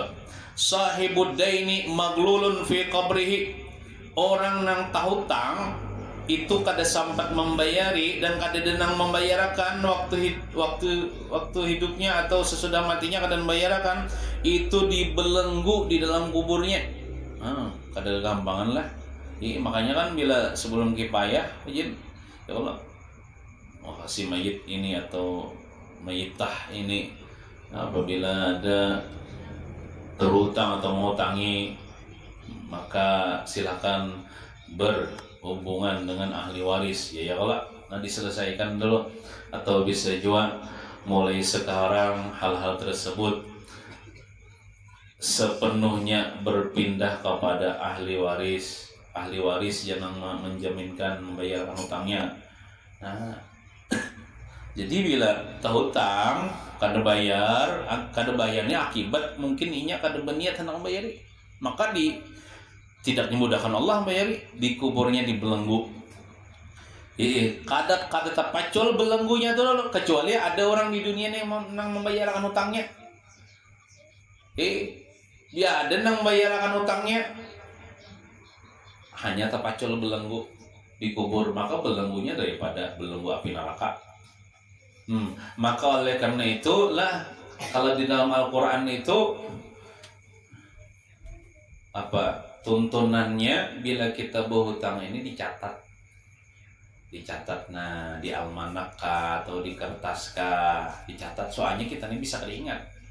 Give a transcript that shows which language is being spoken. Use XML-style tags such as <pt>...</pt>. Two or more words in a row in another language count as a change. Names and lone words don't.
<ar>صاحب الدين مغلول في قبره,</ar> <bjn>orang nang tahutang itu kada sempat membayari dan kada denang membayarkan waktu hidupnya atau sesudah matinya kada membayarkan, itu dibelenggu di dalam kuburnya. Kada gampangan lah. Makanya kan bila sebelum kipayah izin, ya Allah, kasih mayit ini</bjn> <id>atau mayitah ini, apabila ada terhutang atau mengutangi, maka silakan berhubungan dengan ahli waris, ya kalau diselesaikan dulu, atau bisa juga mulai sekarang hal-hal tersebut sepenuhnya berpindah kepada ahli waris yang menjaminkan membayarkan hutangnya.</id> <bjn>Nah jadi bila tahutang kada bayarnya akibat mungkin inya kada berniat hendak membayari, maka tidak dimudahkan Allah membayari, di kuburnya dibelenggu. Kada terpacul belenggunya tuh, kecuali ada orang di dunia yang nang membayarkan hutangnya. Dia ada nang membayarkan hutangnya, hanya terpacul belenggu di kubur, maka belenggunya daripada belenggu api neraka.</bjn> <id>Maka oleh karena itulah kalau di dalam Al-Quran itu tuntunannya, bila kita berhutang ini dicatat, nah di almanak atau di kertas dicatat, soalnya kita ini bisa teringat.</id>